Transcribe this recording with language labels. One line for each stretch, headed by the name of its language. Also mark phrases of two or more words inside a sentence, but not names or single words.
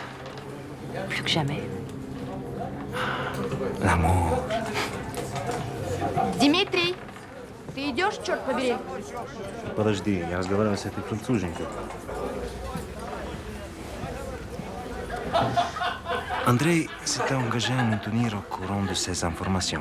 French: Plus que jamais. L'amour.
Russian: Дмитрий, ты идешь, черт побери? Подожди, я разговариваю с этой француженкой.
French: Andrei s'était engagé à nous tenir au courant de ces informations.